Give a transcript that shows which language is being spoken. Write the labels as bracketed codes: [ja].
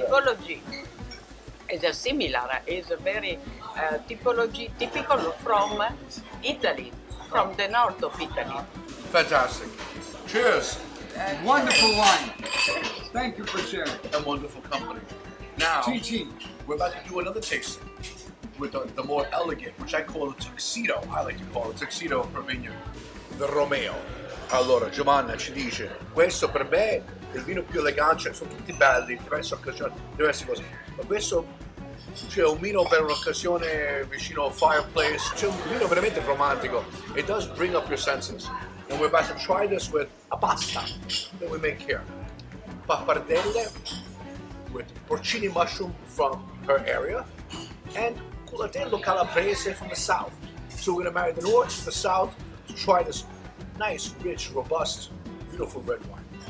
[en] typology is similar, is very typical from Italy, from the north of Italy. Fantastic. Cheers. Wonderful wine. Thank you for sharing. And wonderful company. Now, Chin. we're about to do another tasting with the more elegant, which I call a tuxedo. I like to call it tuxedo [it] per vino. [en] The Romeo. [it] Allora, Giovanna ci dice, questo per me è il vino più elegante, sono tutti belli, diverse occasioni, diverse cose. Ma questo c'è un vino per un'occasione vicino al fireplace, c'è un vino veramente romantico. [en] It does bring up your senses. And we're about to try this with a pasta that we make here. Pappardelle with porcini mushroom from her area and culatello calabrese from the south. So we're gonna marry the north to the south to try this nice, rich, robust, beautiful red wine.